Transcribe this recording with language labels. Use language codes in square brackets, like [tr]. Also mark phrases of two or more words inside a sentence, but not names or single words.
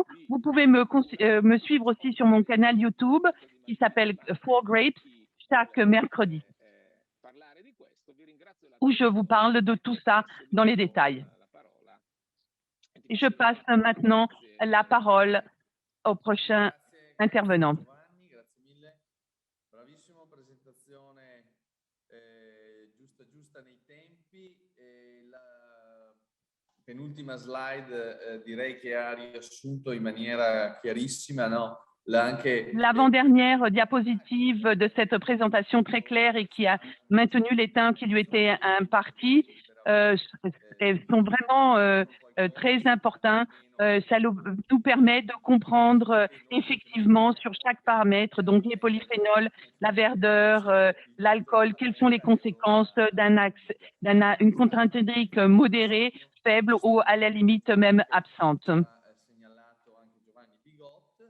[fr] Vous pouvez me suivre aussi sur mon canal YouTube qui s'appelle Four Grapes chaque mercredi, où je vous parle de tout ça dans les détails. Et je passe maintenant la parole au prochain intervenant. [it] Penultima slide direi che ha riassunto in maniera chiarissima, no? [fr] L'avant-dernière diapositive de cette présentation très claire et qui a maintenu les temps qui lui étaient impartis sont vraiment très importants. Ça nous permet de comprendre effectivement sur chaque paramètre, donc les polyphénols, la verdeur, l'alcool, quelles sont les conséquences d'une contrainte hydrique modérée, faible ou à la limite même absente.